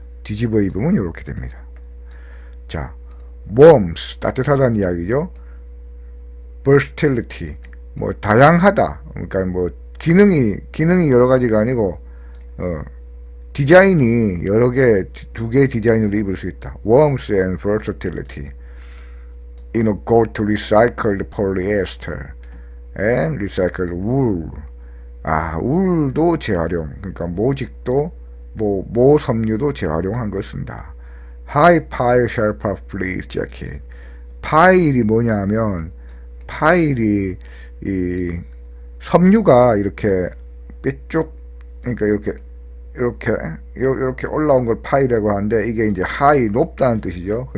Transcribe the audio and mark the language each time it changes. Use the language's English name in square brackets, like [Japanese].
[Korean] 뒤집어 입으면 이렇게 됩니다. 자, warmth, 따뜻하다는 이야기죠. versatility, 뭐 다양하다. 그러니까 뭐 기능이 여러 가지가 아니고 디자인이 여러 개, 두 개의 디자인으로 입을 수 있다. [English] warmth and versatility. Go to recycled polyester and recycled wool. [Korean] 울도 재활용. 그러니까 모직도 모 섬유도 재활용한 걸 쓴다. [English] High pile sherpa fleece jacket. [Korean] 파일이 뭐냐면 파일이 이 섬유가 이렇게 삐쭉 그러니까 이렇게 올라온 걸 파일이라고 하는데 이게 이제 high 높다는 뜻이죠.